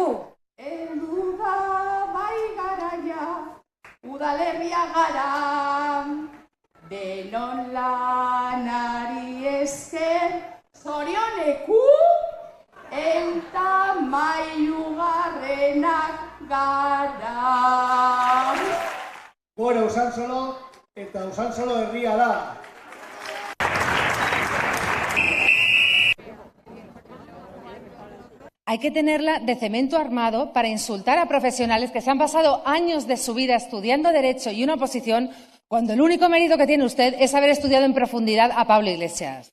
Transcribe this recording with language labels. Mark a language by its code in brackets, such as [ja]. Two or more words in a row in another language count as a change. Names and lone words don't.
[eu] Heldu da bai garaia, udalerria gara, denon lanari esker, zorioneku, eta mailugarrenak gara. Gora Usansolo eta Usansolo herria da. [es] Hay que tenerla de cemento armado para insultar a profesionales que se han pasado años de su vida estudiando Derecho y una oposición, cuando el único mérito que tiene usted es haber estudiado en profundidad a Pablo Iglesias.